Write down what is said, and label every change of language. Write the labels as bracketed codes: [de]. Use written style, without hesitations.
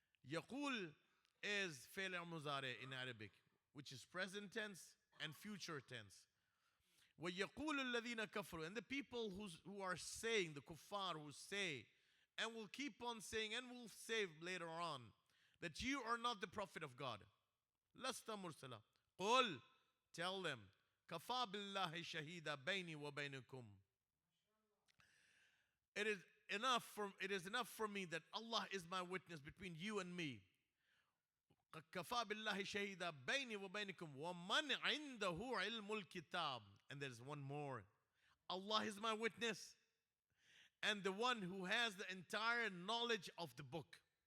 [en] Yaqul is [ar] فعل مضارع [en] in Arabic, which is present tense and future tense. [ar] وَيَقُولُ الَّذِينَ كَفَرُوا. [en] And the people who are saying, the kuffar who say, and will keep on saying, and will say later on, that you are not the prophet of God. [ar] لَسْتَ مُرْسَلًا. قُلْ, [en] tell them, [ar] كَفَى بِاللَّهِ شَهِيدًا بَيْنِي وَبَيْنِكُمْ. [en] It is enough for me that Allah is my witness between you and me. [ar] كَفَى بِاللَّهِ شَهِيدًا بَيْنِي وَبَيْنِكُمْ وَمَنْ عِنْدَهُ عِلْمُ الْكِتَابِ. [en] And there's one more. Allah is my witness, and the one who has the entire knowledge of the book.